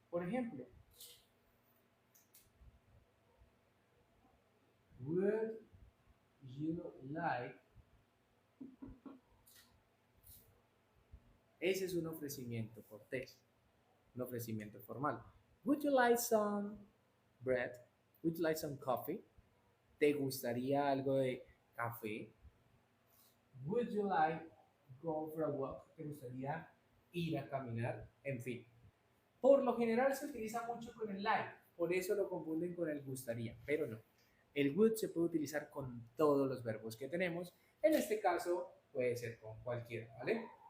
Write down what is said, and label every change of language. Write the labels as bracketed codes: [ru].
[es] Por ejemplo, [en] would you like? [es] Ese es un ofrecimiento cortés, un ofrecimiento formal. [en] Would you like some bread? Would you like some coffee? [es] ¿Te gustaría algo de café? [en] Would you like go for a walk? [es] ¿Te gustaría ir a caminar? En fin. Por lo general se utiliza mucho con el like, por eso lo confunden con el gustaría, pero no. El would se puede utilizar con todos los verbos que tenemos. En este caso puede ser con cualquiera, ¿vale?